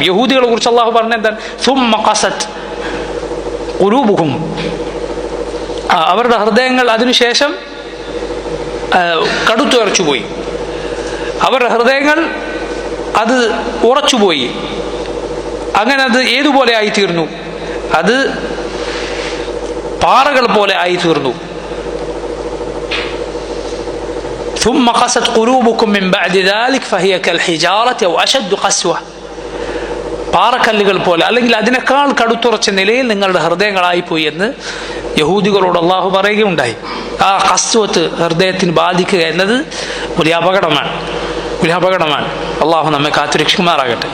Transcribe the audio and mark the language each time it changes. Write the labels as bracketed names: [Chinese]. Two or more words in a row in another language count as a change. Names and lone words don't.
[Malayalam] യഹൂദികളെ കുറിച്ച് അള്ളാഹു പറഞ്ഞ എന്താണ്? [Arabic] ثم قست قلوبهم, [Malayalam] അവരുടെ ഹൃദയങ്ങൾ അതിനുശേഷം കടുത്തുറച്ചുപോയി, അവരുടെ ഹൃദയങ്ങൾ അത് ഉറച്ചുപോയി. അങ്ങനെ അത് ഏതുപോലെ ആയിത്തീർന്നു? അത് പാറകൾ പോലെ ആയിത്തീർന്നു. [Arabic] ثم قست قلوبكم من بعد ذلك فهي كالحجارة أو أشد قسوة. [Malayalam] പാറക്കല്ലുകൾ പോലെ അല്ലെങ്കിൽ അതിനേക്കാൾ കടുത്തുറച്ച നിലയിൽ നിങ്ങളുടെ ഹൃദയങ്ങളായിപ്പോയി എന്ന് യഹൂദികളോട് അള്ളാഹു പറയുകയുണ്ടായി. ആ ഖസ്വത്ത് ഹൃദയത്തിന് ബാധിക്കുക എന്നത് വലിയ അപകടമാണ്. അള്ളാഹു നമ്മെ കാത്തുരക്ഷിക്കുമാറാകട്ടെ.